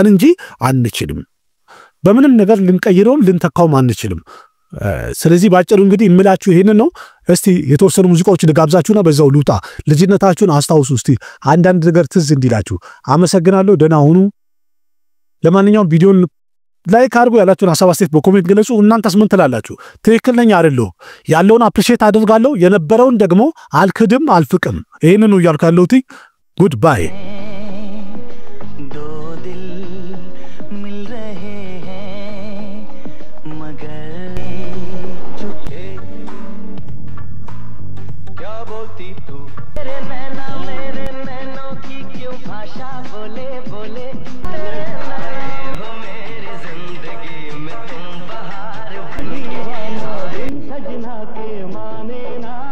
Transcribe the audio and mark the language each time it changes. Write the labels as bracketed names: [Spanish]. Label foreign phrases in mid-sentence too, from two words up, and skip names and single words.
[Amharic] እንጂ አንችልም በምንም ነገር ልንቀይረውም ልንተካውም አንችልም ስለዚህ ባጭሩ እንግዲህ እምላችሁ ይሄን ነው እስቲ የተወሰኑ ሙዚቃዎችን ጋብዛችሁና በዛው ሉጣ ልጅነታችሁን አስታውሱ እስቲ አንዳንድ ነገር ትዝ እንዲላችሁ አመሰግናለሁ ደና ሁኑ ለማንኛውም ቪዲዮን ላይክ አድርጉ ያላችሁን ሐሳብ አስተያየት በኮሜንት ገለጹ እናንተስ ምን ትላላችሁ ትክክለኛ አይደለም ያለውን አፕሪሺየት አድርጋለሁ የነበረውን ደግሞ አልክድም አልፍቅም ይሄንን ነው ያልካለሁት Goodbye. [Hindi] दो दिल मिल रहे हैं मगर चुपके क्या बोलती तू मेरे नैनों की क्यों भाषा बोले बोले हो मेरी जिंदगी में तुम बहार बन गए सजना के माने ना